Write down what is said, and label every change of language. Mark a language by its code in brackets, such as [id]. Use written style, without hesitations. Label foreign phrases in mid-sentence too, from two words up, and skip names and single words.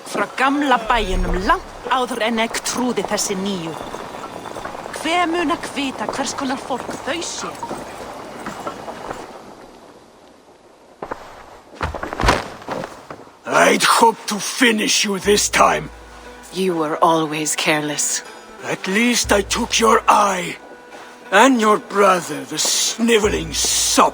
[is] frá gamla bæjunum langt áður en ég trúði þessi nýju. Hver mun að vita hvers konar fólk þau sé? [en] I'd hoped to finish you this time. You were always careless. At least I took your eye. And your brother, the sniveling sop.